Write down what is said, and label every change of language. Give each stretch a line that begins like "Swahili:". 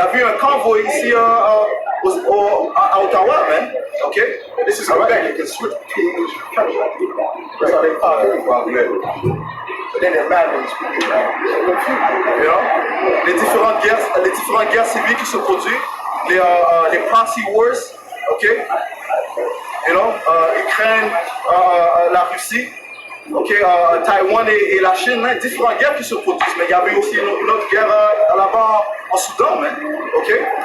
French: Il y a eu un convoy ici à Ottawa, man.
English: Okay? This is Quebec. You can switch to English. That's how they call it. But then they're mad when you speak it. You know?
French: Les différentes guerres civiles qui se produisent, les proxy wars, okay?
English: You know,
French: Ukraine, la Russie, okay, Taïwan et la Chine, différentes guerres qui se produisent. Mais il y avait aussi une autre guerre là-bas en Soudan, man. Okay?